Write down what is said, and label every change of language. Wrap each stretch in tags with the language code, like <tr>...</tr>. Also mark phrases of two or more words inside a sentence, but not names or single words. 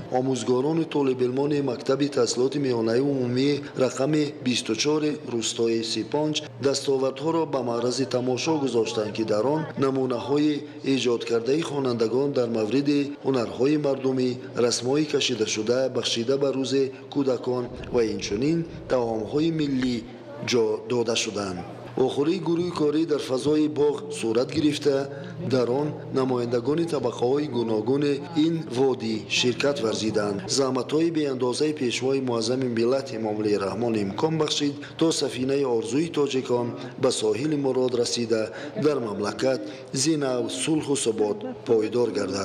<tg>Омӯзгорон толибилмони мактаби таҳсилоти миёнаи умумии рақами 24 рустои Сипонҷ дастовардҳоро ба маърази тамошо гузоштанд ки дар он намунаҳои эҷодкардаи хонандагон дар мавриди ҳунарҳои мардумӣ, расмҳои кашидашудаи бахшида ба рӯзи кӯдакон ва инчунин таъомҳои миллӣ ҷо дода шуданд. охирии гурӯҳи корӣ дар фазои боғ сурат гирифта, дар он намояндагони табақаҳои гуногуни ин водӣ ширкат варзиданд. заҳматҳои беандозаи пешвои муаззами миллат Эмомалӣ Раҳмон имкон бахшид, то сафинаи орзуи тоҷикон ба соҳили мурод расида, дар мамлакат зинав, сулҳу собот пойдор гардад.</tg>